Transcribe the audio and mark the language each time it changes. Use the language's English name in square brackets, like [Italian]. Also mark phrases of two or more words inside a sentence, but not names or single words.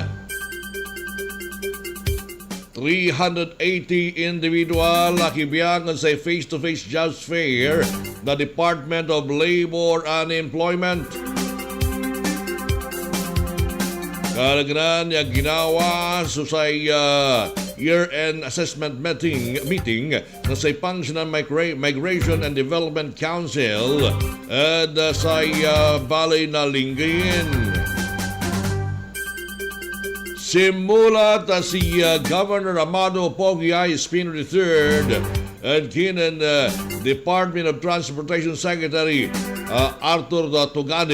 [Pangasinan] 380 individual nakibiyang sa [English] face-to-face job fair [Pangasinan] na Department of Labor and Employment. Kalagran yung ginawa sa [English] year-end assessment meeting [Pangasinan] na sa Pangasinan Migration and Development Council at sa Balay na Lingayen. Simulat si Governor Amado Pogi Espino III at kinan Department of Transportation Secretary Arthur Tugade.